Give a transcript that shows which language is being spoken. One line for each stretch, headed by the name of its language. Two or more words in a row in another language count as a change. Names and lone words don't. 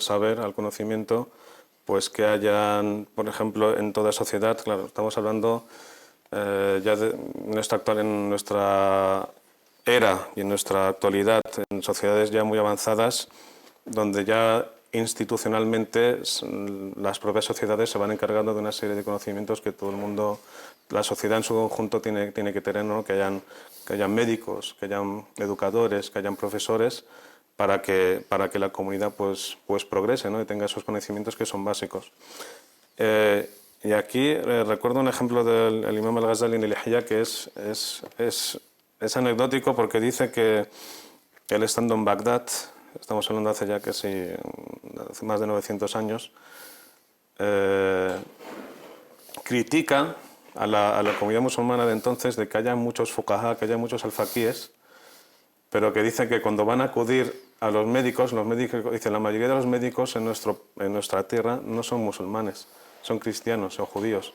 Spanish: saber, al conocimiento, pues que hayan, por ejemplo, en toda sociedad, claro, estamos hablando ya en nuestra era y en nuestra actualidad, en sociedades ya muy avanzadas, donde ya institucionalmente las propias sociedades se van encargando de una serie de conocimientos que todo el mundo, la sociedad en su conjunto tiene que tener, ¿no? Que hayan médicos, que hayan educadores, que hayan profesores para que la comunidad pues progrese, ¿no? Y tenga esos conocimientos que son básicos. Y aquí recuerdo un ejemplo del Imam al-Ghazali en el Ihya que es anecdótico porque dice que él estando en Bagdad, estamos hablando hace ya casi hace más de 900 años, critica a la comunidad musulmana de entonces de que haya muchos fuqaha, que haya muchos alfaquíes, pero que dice que cuando van a acudir a los médicos dice la mayoría de los médicos en nuestra tierra no son musulmanes, son cristianos, son judíos.